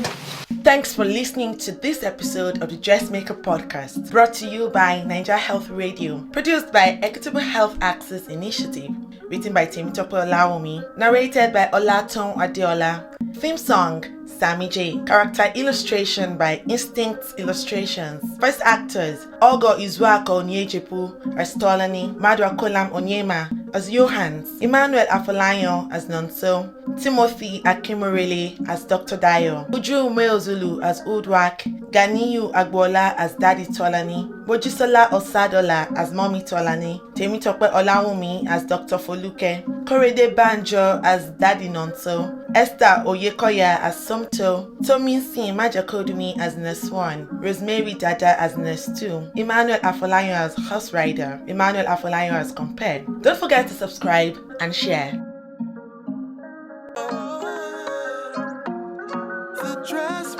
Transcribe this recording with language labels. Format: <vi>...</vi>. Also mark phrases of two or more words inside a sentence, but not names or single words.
<en>Thanks for listening to this episode of the Dressmaker Podcast, brought to you by Niger Health Radio, produced by Equitable Health Access Initiative, written by Temitope Olaomi, narrated by Olaton Adeola, theme song Sammy J, character illustration by Instinct Illustrations, voice actors Ogo Izuako Onyejepu as Tolani, Madwa Kolam Onyema as Johannes, Emmanuel Afolayan as Nonso, Timothy Akimorele as Dr. Dayo, Uju Umeozulu as Udwak, Ganiyu Agbola as Daddy Tolani, Mojisola Osadola as Mommy Tolani, Temitope Olawumi as Dr. Foluke, Korede Banjo as Daddy Nonso, Esther Oyekoya as Somto, Tominsin Majakodumi as Nurse 1, Rosemary Dada as Nurse 2, Emmanuel Afolayan as Horse Rider, Emmanuel Afolayan as Compared. Don't forget to subscribe and share. The</en>